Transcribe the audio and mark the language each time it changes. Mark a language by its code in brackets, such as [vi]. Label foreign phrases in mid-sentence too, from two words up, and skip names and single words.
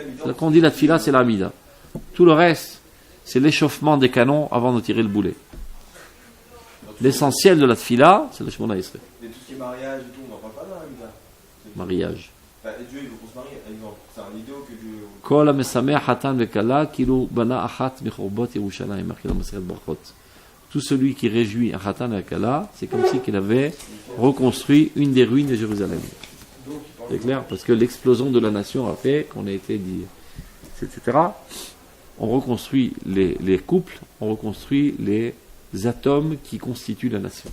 [fr] Quand on dit la tfila, c'est la Mida. Tout le reste, c'est l'échauffement des canons avant de tirer le boulet. L'essentiel de la tfila, c'est le Shemona Esrei. Mais tout ce qui est mariage et tout, on n'en parle pas dans la Mida. Mariage. Dieu, il veut qu'on se marie, par exemple. C'est un idéal que Dieu... [he] כל המשמח חתן וכלה כאילו בנה אחת מחורבות ירושלים, [fr] marqué dans Masechet Brachot. Tout celui qui réjouit un [he] חתן וכלה, [fr] c'est comme si qu'il avait reconstruit une des ruines de Jérusalem. C'est clair? Parce que l'explosion de la nation a fait qu'on a été dit, etc. On reconstruit les couples, on reconstruit les atomes qui constituent la nation.